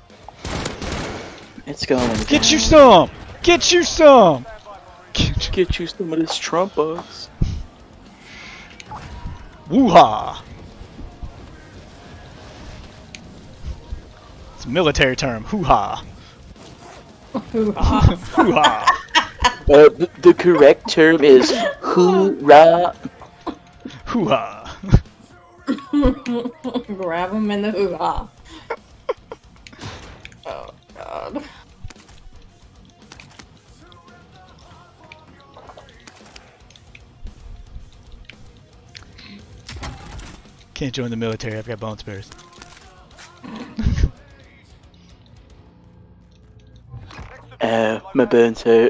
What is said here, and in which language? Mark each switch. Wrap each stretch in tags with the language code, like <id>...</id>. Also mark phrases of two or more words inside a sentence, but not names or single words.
<en>It's going Get down. you some! Get you some! Get you some of this Trump bucks. Woo-ha! It's a military term. Hoo-ha. Hoo-ha. Hoo-ha. The correct term is hoorah. Hoo-ha. Grab him in the hoo-ha. Oh, God. Can't join the military. I've got bone spurs. My burns hurt.</en>